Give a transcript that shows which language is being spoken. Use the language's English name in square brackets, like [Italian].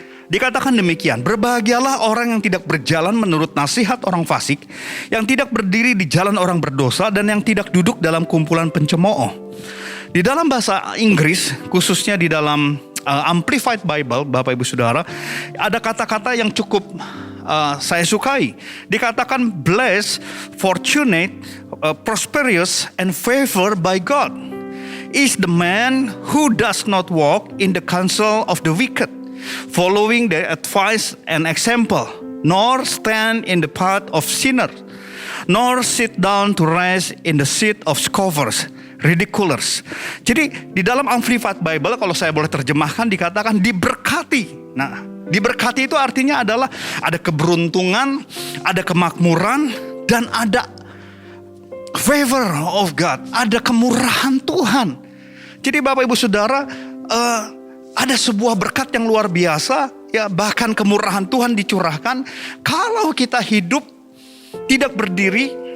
[Indonesian] Dikatakan demikian, berbahagialah orang yang tidak berjalan menurut nasihat orang fasik, yang tidak berdiri di jalan orang berdosa, dan yang tidak duduk dalam kumpulan pencemooh. Di dalam bahasa Inggris, khususnya di dalam Amplified Bible, Bapak Ibu Saudara, ada kata-kata yang cukup saya sukai. Dikatakan [English] blessed, fortunate, prosperous, and favored by God is the man who does not walk in the counsel of the wicked, following their advice and example, nor stand in the path of sinners, nor sit down to rest in the seat of scoffers, ridiculers. [Indonesian] Jadi di dalam Amplified Bible, kalau saya boleh terjemahkan, dikatakan diberkati. Nah, diberkati itu artinya adalah ada keberuntungan, ada kemakmuran, dan ada [English] favor of God, [Indonesian] ada kemurahan Tuhan. Jadi Bapak Ibu Saudara, ada sebuah berkat yang luar biasa, ya bahkan kemurahan Tuhan dicurahkan kalau kita hidup tidak berdiri